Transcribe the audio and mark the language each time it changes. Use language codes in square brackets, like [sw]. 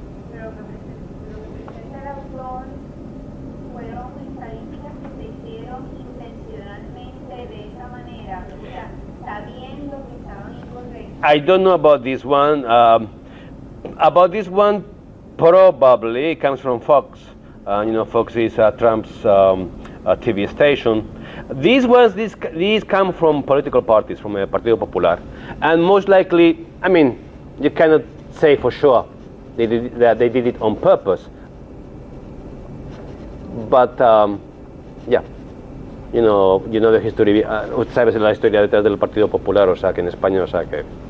[es] Pero lo que presenta el autor fueron estadísticas que se hicieron intencionalmente de esa manera, o sea, sabiendo que estaban incorrectas. [en] I don't know about this one. About this one, probably it comes from Fox. You know, Fox is Trump's TV station. These come from political parties, from the Partido Popular, and most likely, I mean, you cannot say for sure that they did it on purpose. But yeah, you know the history. [es] Sabes la historia detrás del Partido Popular, o sea que en España, o sea que.